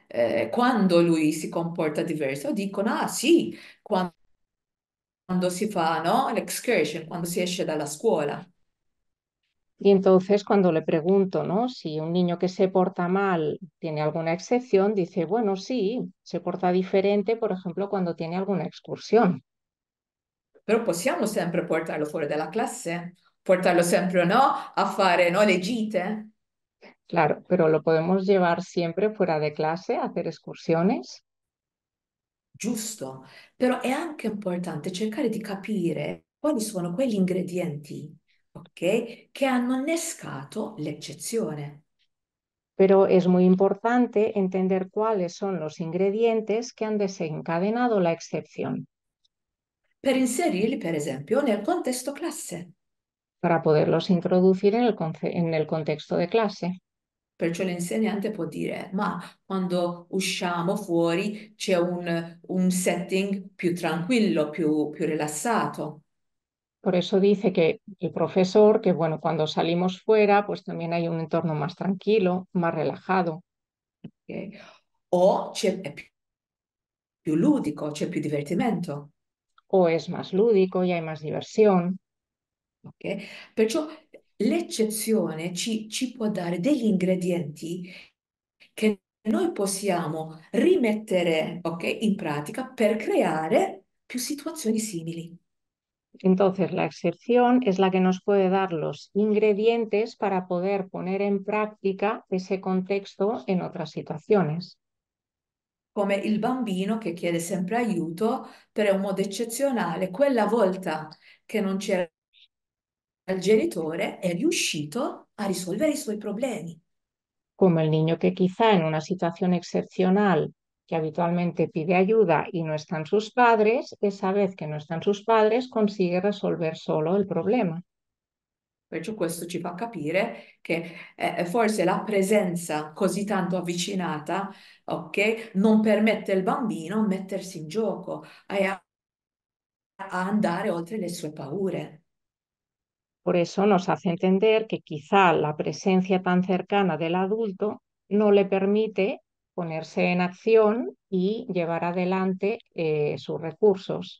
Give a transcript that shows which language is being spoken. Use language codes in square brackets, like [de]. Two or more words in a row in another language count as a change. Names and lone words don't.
[it] Quando lui si comporta diverso, dicono, ah sì, quando si fa, no, l'excursion, quando si esce dalla scuola. [es] Y entonces cuando le pregunto, ¿no? Si un niño que se porta mal tiene alguna excepción, dice, bueno, sí, se porta diferente, por ejemplo, cuando tiene alguna excursión. [it] Però possiamo sempre portarlo fuori dalla classe, portarlo sempre, no, a fare, no, le gite. [es] Claro, pero lo podemos llevar siempre fuera de clase a hacer excursiones. [it] Giusto, però è anche importante cercare di capire quali sono quegli ingredienti, ok, che hanno innescato l'eccezione. [es] Pero es muy importante entender cuáles son los ingredientes que han desencadenado la excepción [it] Per inserirli, per esempio, nel contesto classe. [es] para poderlos introducir en en el contexto de clase. [it] Perciò l'insegnante può dire, ma quando usciamo fuori c'è un setting più tranquillo, più rilassato. [es] Por eso dice que el profesor, que bueno, cuando salimos fuera, pues también hay un entorno más tranquilo, más relajado, [it] Ok? O è più ludico, c'è più divertimento. [es] o es más lúdico y hay más diversión. [it] Ok? Perciò l'eccezione ci può dare degli ingredienti che noi possiamo rimettere, ok, in pratica per creare più situazioni simili. [es] Entonces, la excepción es la que nos puede dar los ingredientes para poder poner en práctica ese contexto en otras situaciones. [it] Come il bambino che chiede sempre aiuto per un modo eccezionale, quella volta che non c'era il genitore è riuscito a risolvere i suoi problemi. [es] Como el niño que quizá en una situación excepcional que habitualmente pide ayuda y no están sus padres, esa vez que no están sus padres consigue resolver solo el problema. [it] Perciò questo ci fa capire che forse la presenza così tanto avvicinata, ok, non permette al bambino mettersi in gioco e a andare oltre le sue paure. [es] Por eso nos hace entender que quizá la presencia tan cercana del adulto no le permite ponerse en acción y llevar adelante sus recursos.